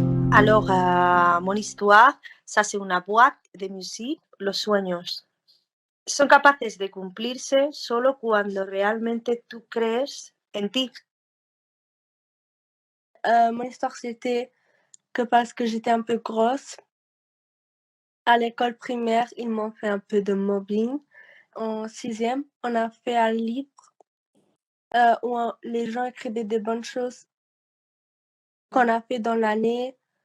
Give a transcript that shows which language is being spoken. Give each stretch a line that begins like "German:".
French: Alors, mon histoire, ça c'est una boîte de musique,
Spanish: Los Sueños. Son capaces de cumplirse solo cuando realmente tú crees en ti.
French: Mon histoire, c'était que parce que j'étais un peu grosse, à l'école primaire, ils m'ont fait un peu de mobbing. En 6e, on a fait un livre où les gens écrivaient des bonnes choses qu'on a fait dans l'année.